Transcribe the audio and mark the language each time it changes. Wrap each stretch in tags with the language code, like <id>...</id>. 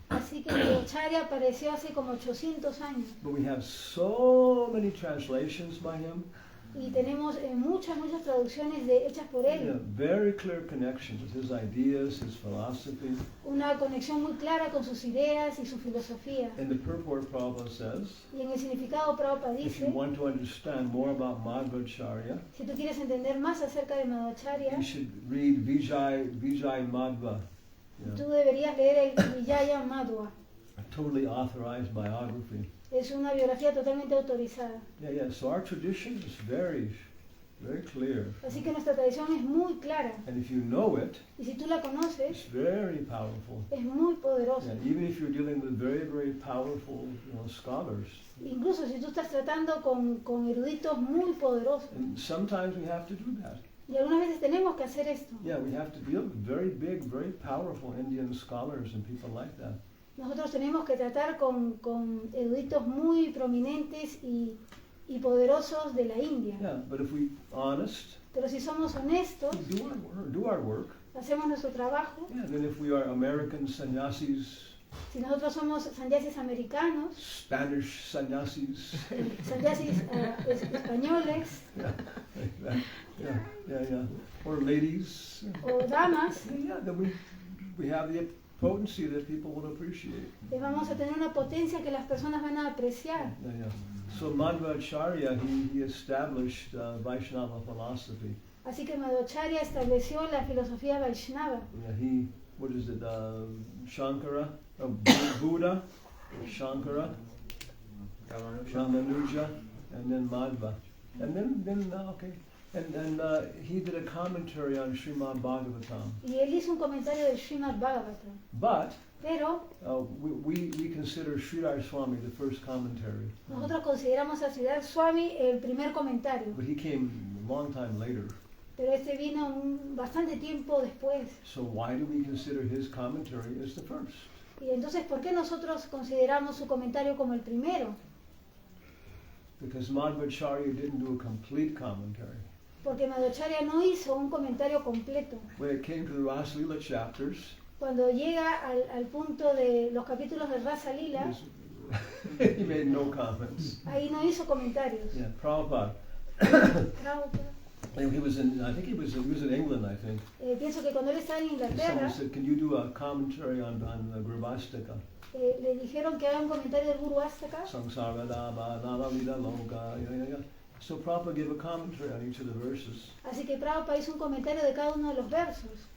<es>Así que Madhvacharya apareció hace como 800 años.</es> <en>But we have so many translations by him.</en> <es>Y tenemos muchas traducciones hechas por él.</es> <en>Yeah, very clear connections with his ideas, his philosophy.</en> <es>Una conexión muy clara con sus ideas y su filosofía.</es> <en>And the purport Prabhupada says,</en> <es>Y en el significado Prabhupada</es> <en>if you</en> <es>dice,</es> <en>want to understand more about Madhvacharya,</en> <es>si tú quieres entender más acerca de Madhvacharya,</es> <en>you should read Vijay Madhva.</en> <es>tú deberías leer el Vijaya Madhva.</es> <en>A totally authorized biography.</en> <es>Es una biografía totalmente autorizada.</es> <en>Yeah. So our tradition is very, very clear.</en> <es>Así que nuestra tradición es muy clara.</es> <en>And if you know it,</en> <es>Y si tú la conoces,</es> <en>it's very powerful.</en> <es>es muy poderosa.</es> <en>Yeah, even if you're dealing with very, very powerful scholars.</en> <es>Incluso si tú estás tratando con eruditos muy poderosos.</es> <en>And sometimes we have to do that.</en> <es>Y algunas veces tenemos que hacer esto.</es> <en>Yeah, we have to deal with very big, very powerful Indian scholars and people like that.</en> <es>Nosotros tenemos que tratar con eruditos muy prominentes y poderosos de la India.</es> <en>Yeah, but if we honest,</en> <es>Pero si somos honestos,</es> <en>we do our work.</en> <es>hacemos nuestro trabajo,</es> <en>Yeah, then if we are American sannyasis,</en> <es>si nosotros somos sannyasis americanos,</es> <en>Spanish sannyasis,</en> <es>sannyasis españoles</es> <en>yeah, or ladies,</en> <es>o damas,</es> <en>yeah, then we have the potency that people will appreciate.</en> <es>vamos a tener una potencia que las personas van a apreciar.</es> <en>Yeah. So Madhvacharya, he established Vaishnava philosophy.</en> <es>Así que Madhvacharya estableció la filosofía Vaishnava.</es> <en>Yeah, what is it, Shankara, Buddha, Shankara, Ramanuja, and then Madhva. And then okay. And he did a commentary on Srimad Bhagavatam.</en> <es>Y él hizo un comentario del Srimad Bhagavatam.</es> <en>But</en> <es>Pero</es> <en>we consider Sridhar Swami the first commentary.</en> <es>nosotros consideramos a Sridhar Swami el primer comentario.</es> <en>But he came a long time later.</en> <es>Pero este vino bastante tiempo después.</es> <en>So why do we consider his commentary as the first?</en> <es>Y entonces, ¿por qué nosotros consideramos su comentario como el primero?</es> <en>Because Madhvacharya didn't do a complete commentary.</en> <es>Porque Madhvacharya no hizo un comentario completo.</es> <en>When it came to the Rasa Lila chapters,</en> <es>Cuando llega al punto de los capítulos de Rasa Lila,</es> <en>he made no comments.</en> <es>ahí no hizo comentarios.</es> <en>Yeah, Prabhupada.</en> <es>Prabhupada.</es> <en>And he was in England, I think.</en> <es>Pienso que cuando él estaba en</es> <en>And</en> <es>Inglaterra,</es> <en>someone said, "Can you do a commentary on Grivastika?</en> <es>le dijeron que haga un comentario del Guru Astaka.</es> <sa>Samsara Dava, Nala Lila Loka, yeah.</sa> <en>So Prabhupada gave a commentary on each of the verses.</en> <es>Así que Prabhupada hizo un comentario de cada uno de los versos.</es>